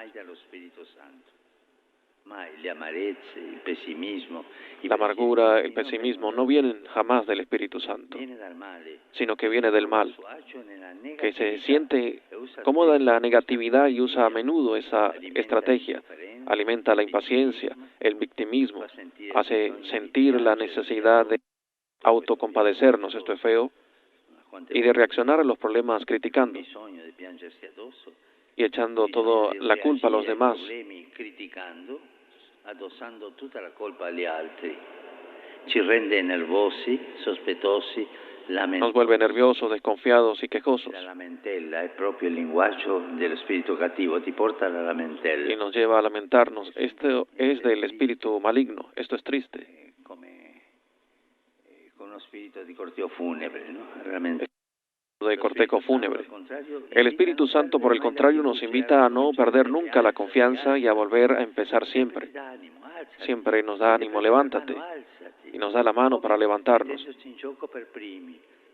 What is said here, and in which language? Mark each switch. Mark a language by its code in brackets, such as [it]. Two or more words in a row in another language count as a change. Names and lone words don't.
[es] La amargura, el pesimismo no vienen jamás del Espíritu Santo, sino que viene del mal, que se siente cómoda en la negatividad y usa a menudo esa estrategia. Alimenta la impaciencia, el victimismo, hace sentir la necesidad de autocompadecernos, esto es feo, y de reaccionar a los problemas criticando y echando toda la culpa a los demás. [it] Addossando tutta la colpa agli altri, ci rende nervosi, sospettosi, [es] nos vuelve nerviosos, desconfiados y quejosos. [it] La lamentela è proprio il linguaggio dello spirito cattivo, ti porta alla lamentela. [es] Y nos lleva a lamentarnos. Esto es del espíritu maligno, esto es triste. [it] Come con uno spirito di [es] cortejo funebre, ¿no? Realmente. De cortejo fúnebre. El Espíritu Santo, por el contrario, nos invita a no perder nunca la confianza y a volver a empezar siempre. Siempre nos da ánimo, levántate, y nos da la mano para levantarnos.